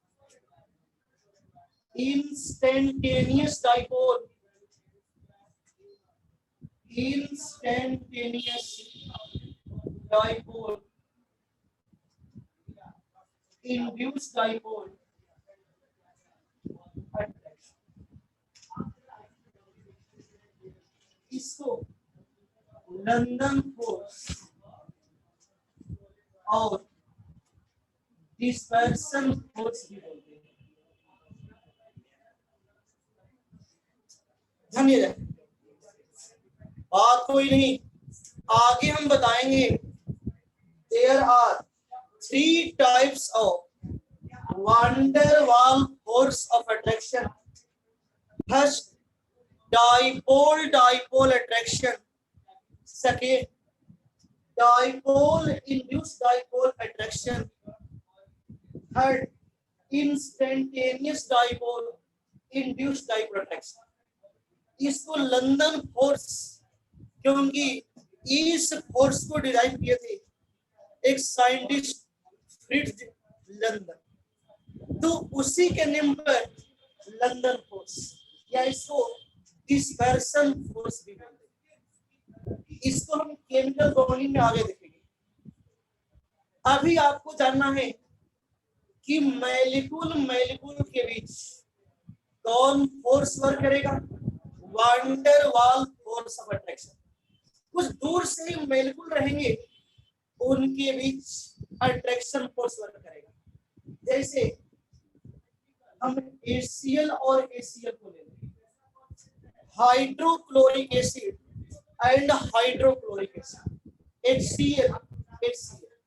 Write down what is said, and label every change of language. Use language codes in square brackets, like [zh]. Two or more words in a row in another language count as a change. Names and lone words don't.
[en] instantaneous dipole induced dipole attraction। [hi] इसको लंदन फोर्स और [en] dispersion force [hi] भी बोलते हैं। धन्यवाद। बात कोई नहीं, आगे हम बताएंगे। [en] There are 3 types of van der Waal force of attraction. फर्स्ट dipole attraction, second dipole induced dipole attraction, third instantaneous dipole induced dipole attraction। [hi] इसको लंदन फोर्स, क्योंकि इस फोर्स को डिराइव किए थे एक साइंटिस्ट फ्रिट्ज लंदन, तो उसी के नेम पर लंदन फोर्स या इसको [en] dispersion force [hi] भी बोलते हैं। इसको हम [en] chemical bonding [hi] में आगे देखेंगे। अभी आपको जानना है कि मॉलिक्यूल के बीच कौन [en] force work [hi] करेगा? [en] van der Waal force of attraction. [hi] कुछ दूर से ही मॉलिक्यूल रहेंगे, उनके बीच [en] attraction force work [hi] करेगा। जैसे हम HCl और HCl को ले लेंगे, [en] hydrochloric acid and hydrochloric acid, [hi] HCl HCl।